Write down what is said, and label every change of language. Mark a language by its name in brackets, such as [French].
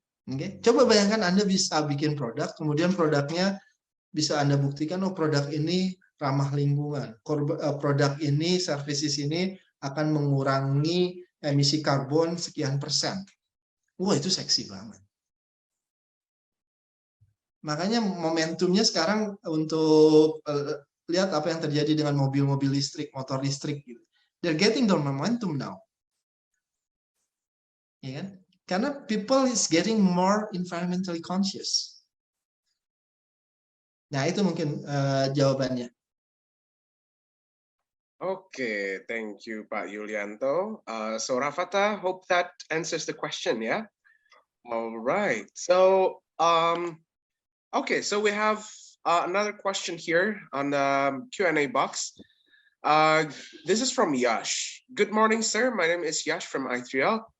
[Indonesian] Oke, coba bayangkan Anda bisa bikin produk, kemudian produknya bisa Anda buktikan, oh produk ini ramah lingkungan, produk ini, services ini akan mengurangi emisi karbon sekian persen. Wah, itu seksi banget. Makanya momentumnya sekarang untuk lihat apa yang terjadi dengan mobil-mobil listrik, motor listrik gitu. [English] They're getting the momentum now. [Indonesian] Ya kan? Karena [English] people is getting more environmentally conscious. [Indonesian] Nah, itu mungkin jawabannya. [English] Okay, thank you, Pak Yulianto. So Rafata, hope that answers the question, yeah? All right. So, okay, so we have another question here on the Q&A box. This is from Yash. Good morning, sir. My name is Yash from I3L.